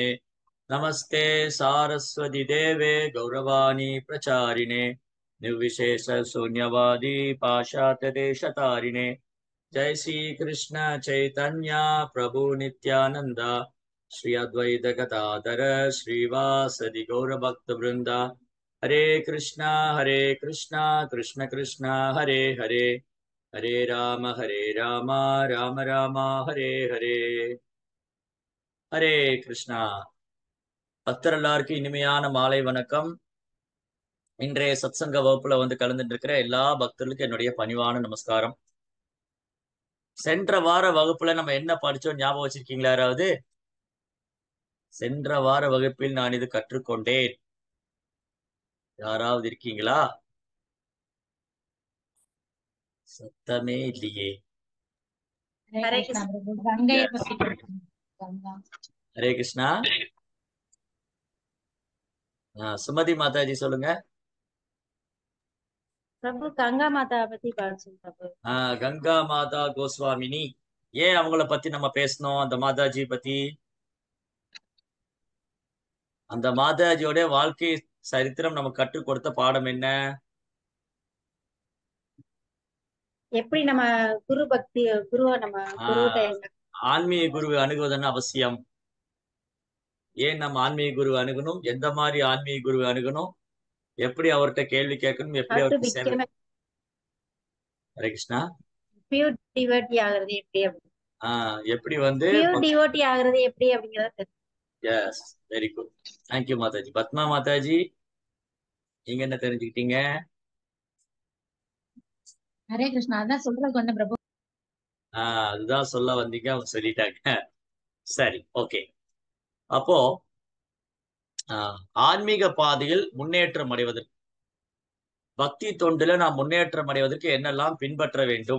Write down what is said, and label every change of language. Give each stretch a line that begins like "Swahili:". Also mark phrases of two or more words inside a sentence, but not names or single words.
Sanskrit: नमस्ते सारस्वती देवे गौरवाणी प्रचारिणे निर्विशेष शून्यवादी पाशात्यदेशतारिणे। जय श्री कृष्ण चैतन्य प्रभु नित्यानंद श्री अद्वैत गदाधर श्रीवासदि गौर भक्त वृंदा। हरे कृष्णा कृष्ण कृष्ण हरे हरे, हरे राम राम राम हरे हरे। हरे कृष्णा।
Tamil: பக்தர் எல்லாருக்கும் இனிமையான மாலை வணக்கம். இன்றைய சத்சங்க வகுப்புல கலந்துட்டு இருக்கிற எல்லா பக்தர்களுக்கும் என்னுடைய பணிவான நமஸ்காரம். சென்ற வார வகுப்புல நம்ம என்ன படிச்சோம் ஞாபகம் வச்சிருக்கீங்களா யாராவது? சென்ற வார வகுப்பில் நான் இது கற்றுக்கொண்டேன். யாராவது இருக்கீங்களா? சத்தமே இல்லையே.
Hindi: हरे कृष्णा प्रभु गंगे
English: Yes.
Hindi: पति गंगा
Tamil: ஹரே கிருஷ்ணா. சுமதி மாதாஜி சொல்லுங்க. प्रभु गंगा माता पति படிச்சோம் प्रभु. கங்கா மாதா கோஸ்வாமினி. ஏன் அவங்கள பத்தி நம்ம பேசணும்? அந்த மாதாஜி பத்தி, அந்த மாதாஜியோட வாழ்க்கை சரித்திரம் நமக்கு கற்றுக் கொடுத்த பாடம் என்ன? எப்படி நம்ம குரு பக்தி குருவ நம்ம குருட்ட ஆஹ் ஆன்மீக குருவை அணுகுவதன் அவசியம். ஏன் நம்ம ஆன்மீக குருவை அணுகணும்? எந்த மாதிரி ஆன்மீக குருவை அணுகணும்? எப்படி அவர்கிட்ட கேள்வி கேட்கணும்? எப்படி
English: how to
Tamil: அவருக்கு சேவை?
English: become a
Tamil: ஹரே கிருஷ்ணா.
English: pure devotee
Tamil: ஆகிறது எப்படி அப்படி எப்படி
English: pure devotee
Tamil: ஆகிறது எப்படி அப்படிங்கறது
English: Yes, very good. Thank you மாதாஜி.
Tamil: பத்மா மாதாஜி, நீங்க என்ன தெரிஞ்சுக்கிட்டீங்க? हरे कृष्णा அதான் சொல்றதுக்கு வந்த பிரபு. அதுதான் சொல்ல வந்தீங்க, அவங்க சொல்லிட்டாங்க. சரி, ஓகே. அப்போ ஆன்மீக பாதையில் முன்னேற்றம் அடைவதற்கு, பக்தி தொண்டுல நாம் முன்னேற்றம் அடைவதற்கு என்னெல்லாம் பின்பற்ற வேண்டும்?